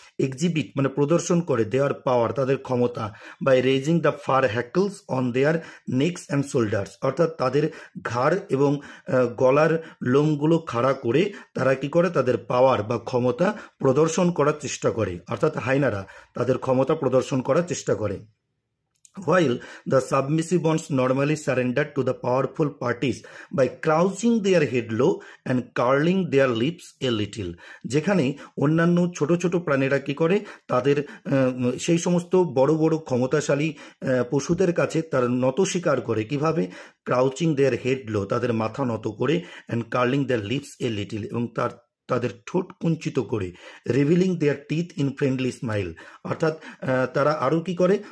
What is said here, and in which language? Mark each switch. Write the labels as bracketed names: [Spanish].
[Bangla] Exhibit মানে প্রদর্শন করে, [English] their power [Bangla] তাদের ক্ষমতা, [English] by raising the fur hackles on their necks and shoulders, [Bangla] অর্থাৎ তাদের ঘাড় এবং গলার লোমগুলো খাড়া করে তারা কি করে? তাদের পাওয়ার বা ক্ষমতা প্রদর্শন করার চেষ্টা করে, অর্থাৎ হাইনারা তাদের ক্ষমতা প্রদর্শন করার চেষ্টা করে। [English] While the submissive ones normally surrender to the powerful parties by crouching their head low and curling their lips a little, [Bangla] যেখানে অন্যান্য ছোট ছোট প্রাণীরা কি করে? তাদের সেই সমস্ত বড় বড় ক্ষমতাশালী পশুদের কাছে তার নত স্বীকার করে। কিভাবে? [English] crouching their head low, [Bangla] তাদের মাথা নত করে, [English] and curling their lips a little, [Bangla] এবং তাদের ঠোঁট কুঞ্চিত করে, [English] revealing their teeth in friendly smile, [Bangla] অর্থাৎ তারা আরও কি করে?